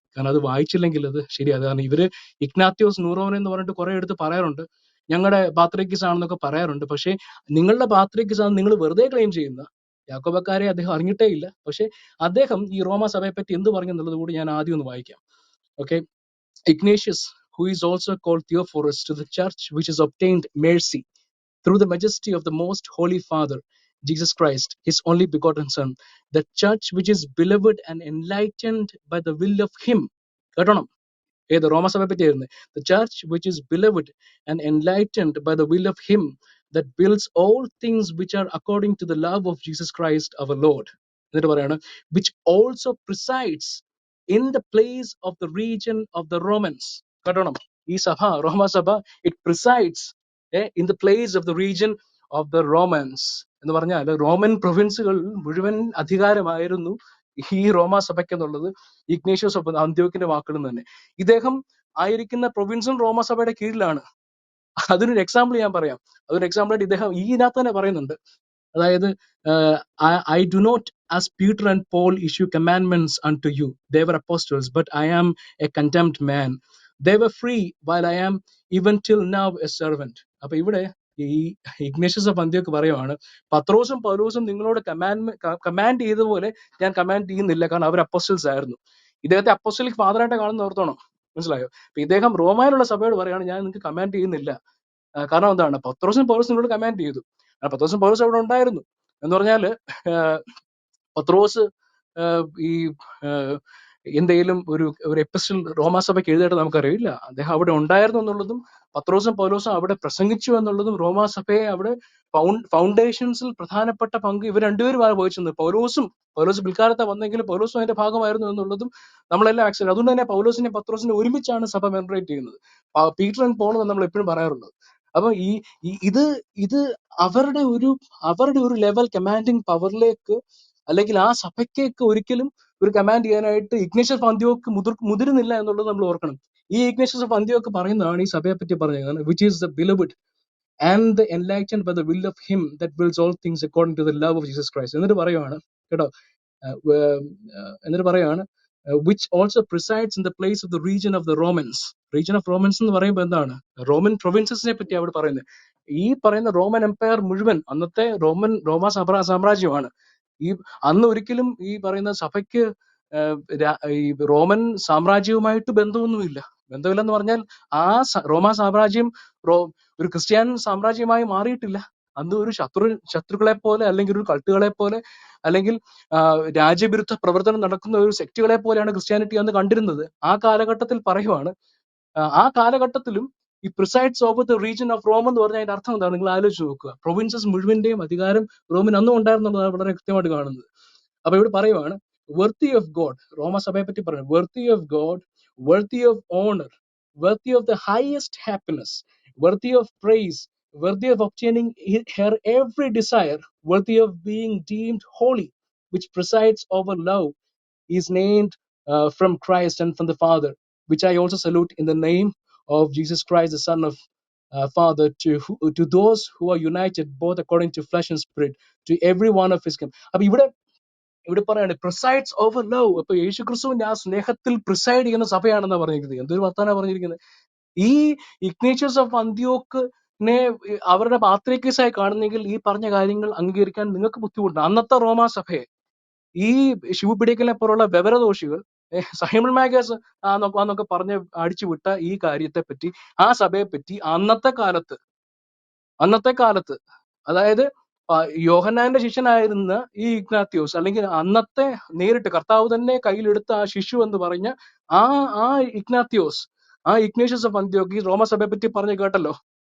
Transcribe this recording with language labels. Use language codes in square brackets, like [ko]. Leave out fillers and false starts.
[ml] കാരണം അത് വായിച്ചില്ലെങ്കിൽ അത് ശരിയാണ്. കാരണം ഇവര് ഇഗ്നാത്യോസ് നൂറോൻ എന്ന് പറഞ്ഞിട്ട് കുറെ എടുത്ത് പറയാറുണ്ട്, ഞങ്ങളുടെ പാത്രികീസ് ആണെന്നൊക്കെ പറയാറുണ്ട്. പക്ഷേ നിങ്ങളുടെ പാത്രികീസ് ആണ് നിങ്ങൾ വെറുതെ ക്ലെയിം ചെയ്യുന്ന യാക്കോബക്കാരെ അദ്ദേഹം അറിഞ്ഞിട്ടേ ഇല്ല. പക്ഷെ അദ്ദേഹം ഈ റോമ സഭയെ പറ്റി എന്ത് പറഞ്ഞു എന്നുള്ളത് കൂടി ഞാൻ ആദ്യം ഒന്ന് വായിക്കാം. Okay. [en] Ignatius, who is also called Theophorus, to the church which has obtained mercy through the majesty of the most holy Father, Jesus Christ, his only begotten Son, the church which is beloved and enlightened by the will of him. [ml] കേട്ടോണം, ഏത് റോമസഭയെ പറ്റിയായിരുന്നു? [en] The church which is beloved and enlightened by the will of him that builds all things which are according to the love of Jesus Christ our Lord. [ml] എന്നിട്ട് പറയാണ്, [en] which also presides in the place of the region of the Romans. [ml] കേട്ടോണം, ഈ സഭ, റോമസഭ, [en] it presides in the place of the region of the Romans. [ml] എന്ന് പറഞ്ഞാൽ Roman പ്രൊവിൻസുകൾ മുഴുവൻ അധികാരമായിരുന്നു ഈ റോമാ സഭയ്ക്ക് എന്നുള്ളത് ഇഗ്നേഷ്യസ് ഓഫ് അന്ത്യോക്കിന്റെ വാക്കുകൾ തന്നെ. ഇദ്ദേഹം ആയിരിക്കുന്ന പ്രൊവിൻസും റോമാസഭയുടെ കീഴിലാണ്. അതിനൊരു എക്സാമ്പിൾ ഞാൻ പറയാം. അതൊരു എക്സാമ്പിൾ ആയിട്ട് ഇദ്ദേഹം ഇതിനകത്ത് തന്നെ പറയുന്നുണ്ട്. അതായത് [en] I do not as Peter and Paul issue commandments unto you. They were apostles, but I am a condemned man. They were free, while I am even till now a servant. [ml] അപ്പൊ ഇവിടെ ഈ Ignatius of Antioch പറയുവാണ്, പത്രോസും പൗലോസും നിങ്ങളോട് command ചെയ്ത പോലെ ഞാൻ കമാൻഡ് ചെയ്യുന്നില്ല, കാരണം അവർ അപ്പോസ്റ്റൽസ് ആയിരുന്നു. ഇദ്ദേഹത്തെ അപ്പോസ്റ്റലിക് ഫാദറായിട്ട് കാണുന്ന ഓർത്തോണം, മനസ്സിലായോ? അപ്പൊ ഇദ്ദേഹം റോമായിലുള്ള സഭയോട് പറയാണ്, ഞാൻ നിങ്ങൾക്ക് കമാൻഡ് ചെയ്യുന്നില്ല. കാരണം എന്താണ്? പത്രോസും പൗലോസും നിങ്ങളോട് കമാൻഡ് ചെയ്തു. പത്രോസും പൗലോസും അവിടെ ഉണ്ടായിരുന്നു എന്ന് പറഞ്ഞാല് പത്രോസ് ഈ എന്തെങ്കിലും ഒരു എപ്പിസ്റ്റൽ റോമാസഭയ്ക്ക് എഴുതിയിട്ട് നമുക്കറിയില്ല. അദ്ദേഹം അവിടെ ഉണ്ടായിരുന്നു എന്നുള്ളതും പത്രോസും പൗലോസും അവിടെ പ്രസംഗിച്ചു എന്നുള്ളതും റോമാസഭയെ അവിടെ ഫൗണ്ടേഷൻസിൽ പ്രധാനപ്പെട്ട പങ്ക് ഇവർ രണ്ടുപേരും വഹിച്ചത്. പൗലോസ് പിൽക്കാലത്ത് വന്നെങ്കിലും പൗലോസും അതിന്റെ ഭാഗമായിരുന്നു എന്നുള്ളതും നമ്മളെല്ലാം ആക്സെപ്റ്റ്. അതുകൊണ്ട് തന്നെ പൗലോസിനെ പത്രോസിനെ ഒരുമിച്ചാണ് സഭ മെമ്മറേറ്റ് ചെയ്യുന്നത്. പീറ്റർ ആൻഡ് പോൾ എന്ന് നമ്മൾ എപ്പോഴും പറയാറുള്ളത്. അപ്പൊ ഇത് അവരുടെ ഒരു ലെവൽ കമാൻഡിങ് പവറിലേക്ക്, അല്ലെങ്കിൽ ആ സഭയ്ക്ക് ഒരിക്കലും ഒരു കമാൻഡ് ചെയ്യാനായിട്ട് ഇഗ്നേഷ്യസ് ഓഫ് അന്ത്യോക്ക് മുതിരുന്നില്ല എന്നുള്ളത് നമ്മൾ ഓർക്കണം. ഈ ഇഗ്നേഷ്യസ് ഓഫ് അന്ത്യോക്ക് പറയുന്നതാണ് ഈ സഭയെ പറ്റി പറഞ്ഞത്, [en] Which is the beloved and the enlightened by the will of him that wills all things according to the love of Jesus Christ. [ml] എന്നിട്ട് പറയുവാണ് കേട്ടോ, എന്നിട്ട് പറയുവാണ് [en] which also presides in the place of the region of the Romans. Region of Romans [ml] എന്ന് പറയുമ്പോൾ എന്താണ്? Roman പ്രൊവിൻസസിനെ പറ്റി അവിടെ പറയുന്നത്. ഈ പറയുന്ന റോമൻ എംപയർ മുഴുവൻ അന്നത്തെ റോമാ സാമ്രാജ്യമാണ്. ഈ അന്ന് ഒരിക്കലും ഈ പറയുന്ന സഭയ്ക്ക് ഈ റോമൻ സാമ്രാജ്യവുമായിട്ട് ബന്ധമില്ലെന്ന് പറഞ്ഞാൽ ആ റോമാ സാമ്രാജ്യം ഒരു ക്രിസ്ത്യാനി സാമ്രാജ്യമായി മാറിയിട്ടില്ല. അന്ന് ഒരു ശത്രുക്കളെ പോലെ, അല്ലെങ്കിൽ ഒരു കൾട്ടുകളെ പോലെ, അല്ലെങ്കിൽ രാജ്യവിരുദ്ധ പ്രവർത്തനം നടക്കുന്ന ഒരു സെക്റ്റുകളെ പോലെയാണ് ക്രിസ്ത്യാനിറ്റി അന്ന് കണ്ടിരുന്നത്. ആ കാലഘട്ടത്തിൽ പറയുവാണ്, ആ കാലഘട്ടത്തിലും ഈ [en] presides over the region of Rome [ml] എന്ന് പറഞ്ഞാൽ അതിന്റെ അർത്ഥം എന്താണ്? നിങ്ങൾ ആലോചിച്ച് നോക്കുക. പ്രൊവിൻസസ് മുഴുവന്റെയും അധികാരം റോമിന് അന്നും ഉണ്ടായിരുന്നുള്ളതാണ് വളരെ കൃത്യമായിട്ട് കാണുന്നത്. അപ്പൊ ഇവിടെ പറയുവാണ്, [en] worthy of God, [ml] റോമസഭയെ പറ്റി പറയുന്നത്, [en] worthy of God, worthy of honor, worthy of the highest happiness, worthy of praise, worthy of obtaining her every desire, worthy of being deemed holy, which presides over love, is named from Christ and from the Father, which I also salute in the name of Jesus Christ, the Son of Father, to those who are united both according to flesh and spirit, to every one of his kingdom. [ml] അപ്പൊ ഇവിടെ പറയാണ് [en] Presides over love. [ml] അപ്പൊ യേശു ക്രിസ്തുവിന്റെ ആ സ്നേഹത്തിൽ പ്രിസൈഡ് ചെയ്യുന്ന സഭയാണെന്നാണ് പറഞ്ഞിരിക്കുന്നത്. എന്തൊരു വർത്താനാണ് പറഞ്ഞിരിക്കുന്നത്! ഈ ഇഗ്നേഷ്യസ് ഓഫ് അന്ത്യോക്കിനെ അവരുടെ പാത്രികേസായി കാണുന്നെങ്കിൽ ഈ പറഞ്ഞ കാര്യങ്ങൾ അംഗീകരിക്കാൻ നിങ്ങൾക്ക് ബുദ്ധിമുട്ടുണ്ട്. അന്നത്തെ റോമാ സഭയെ ഈ ശിവപിടിക്കലിനെ പോലുള്ള വിവരദോഷികൾ, സൈമൺ മാഗസ് എന്നൊക്കെ പറഞ്ഞ് അടിച്ചുവിട്ട ഈ കാര്യത്തെ പറ്റി, ആ സഭയെ പറ്റി അന്നത്തെ കാലത്ത് അതായത് യോഹന്നാന്റെ ശിഷ്യനായിരുന്ന ഈ ഇഗ്നാത്യോസ്, അല്ലെങ്കിൽ അന്നത്തെ നേരിട്ട് കർത്താവ് തന്നെ കയ്യിലെടുത്ത ആ ശിശു എന്ന് പറഞ്ഞ ആ ഇഗ്നാത്യോസ്, ആ ഇഗ്നേഷ്യസ് ഓഫ് അന്ത്യോക്ക് റോമസഭയെ പറ്റി പറഞ്ഞു കേട്ടല്ലോ.